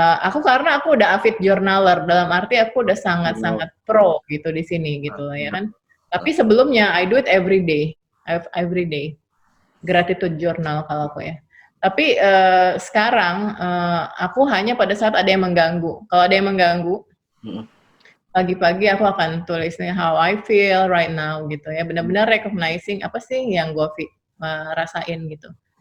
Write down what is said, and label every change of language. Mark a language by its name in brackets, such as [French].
[Indonesian] Aku karena aku udah [English] avid journaler [Indonesian] dalam arti aku udah Benar. sangat-sangat pro gitu di sini gitu loh ya kan. Tapi sebelumnya [English] I do it every day. Every day. Gratitude journal [Indonesian] kalau aku ya. Tapi sekarang aku hanya pada saat ada yang mengganggu. Kalau ada yang mengganggu, Hmm. pagi-pagi aku akan tulis nih [English] how I feel right now [Indonesian] gitu ya. Benar-benar recognizing apa sih yang gue rasain gitu.